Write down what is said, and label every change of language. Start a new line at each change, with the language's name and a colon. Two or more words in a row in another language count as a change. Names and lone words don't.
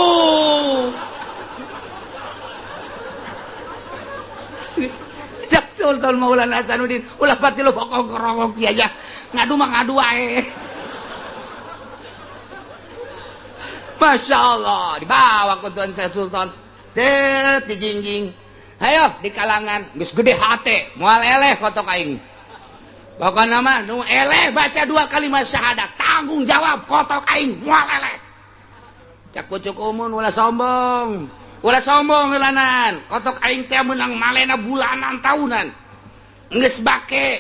Sundanese: Sultan Maulana Hasanuddin ulah pati lo kongkorong kieu aja ngadu mah ngadu wae
Arabic: Masya Allah
Sundanese: dibawa ku tuan saya Sultan det dijingjing ayo di kalangan geus gede hate moal eleh kotok aing pokona mah nu eleh baca 2 kalimat syahadat tanggung jawab kotok aing moal eleh cak pucuk umun ulah sombong helanan kotok aing teh menang malena bulanan tahunan geus bake